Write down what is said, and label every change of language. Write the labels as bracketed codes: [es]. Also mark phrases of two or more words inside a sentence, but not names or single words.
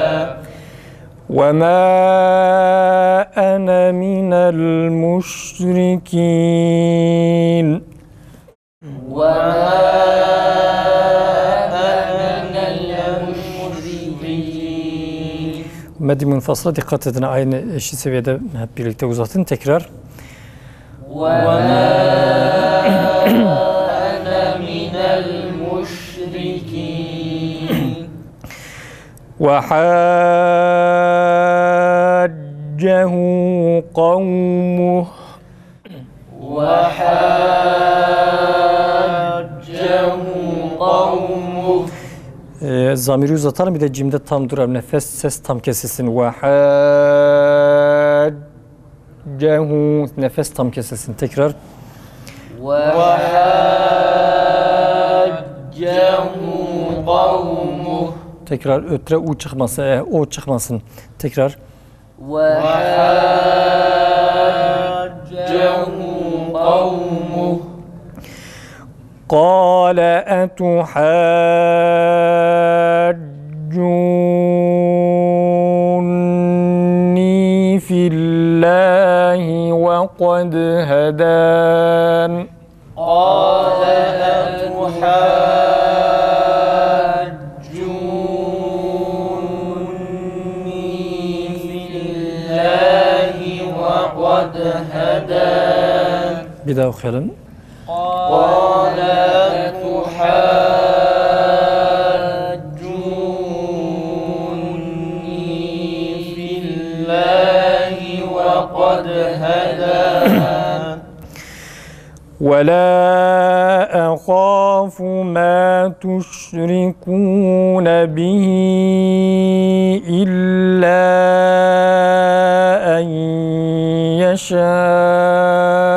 [ar] وما أنا من المشركين. وما أنا من المشركين. [tr] Medi munfasıla dikkat edin. Aynı eşit seviyede hep birlikte uzatın. Tekrar. [ar] وما أنا من المشركين. وحاجه قومه. وحاجه قومه. [tr] Zamiri uzatalım, bir de cimde tam durar. Nefes, ses tam kesilsin. وحاجه. Nefes tam kesilsin. Tekrar. [ar] وحاجه قومه. [tr] Tekrar ötre u çıkmasın, o çıkmasın. Tekrar. وحاجه قومه. [ar] قال أتحاجوني في الله وقد هدان. قال أتحاجوني في الله وقد هدان. [tr] Bir daha okuyalım. [ar] قال أتحاجوني في الله وقد هدان. ولا أخاف ما تشركون به إلا أن يشاء.